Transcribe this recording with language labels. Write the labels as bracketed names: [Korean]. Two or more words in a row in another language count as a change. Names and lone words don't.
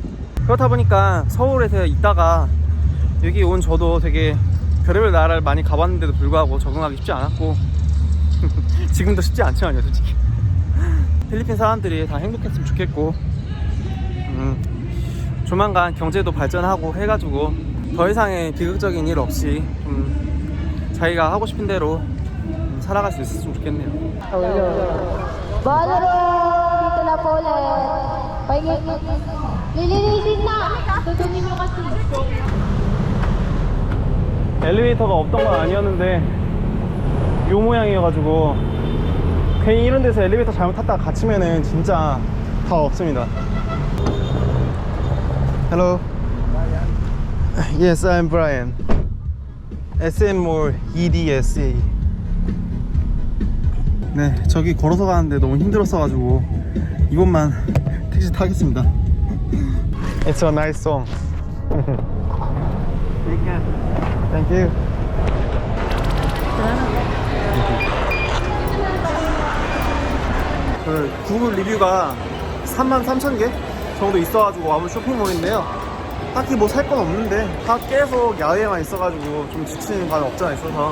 [Korean] 그렇다 보니까 서울에서 있다가 여기 온 저도 되게 별의별 나라를 많이 가봤는데도 불구하고 적응하기 쉽지 않았고 지금도 쉽지 않지만요, 솔직히. 필리핀 사람들이 다 행복했으면 좋겠고, 조만간 경제도 발전하고 해가지고 더 이상의 비극적인 일 없이 자기가 하고 싶은 대로 살아갈 수 있었으면 좋겠네요. [Filipino] Ballroom! Dito na po ulit. Pahingin. Lilinisin na! Tutunin nyo kasi. [Korean] 엘리베이터가 없던 건 아니었는데 요 모양이어가지고 괜히 이런 데서 엘리베이터 잘못 탔다가 갇히면은 진짜 다 없습니다. [English] Hello. Yes, I'm Brian. SM Mall EDSA. [Korean] 네, 저기 걸어서 가는데 너무 힘들었어가지고 이곳만 택시 타겠습니다. [English] It's a nice song. Thank you. [Korean] 그 구글 리뷰가 33,000개 정도 있어가지고 와본 쇼핑몰인데요. 딱히 뭐 살 건 없는데 다 계속 야외에만 있어가지고 좀 지치는 감이 없잖아 있어서.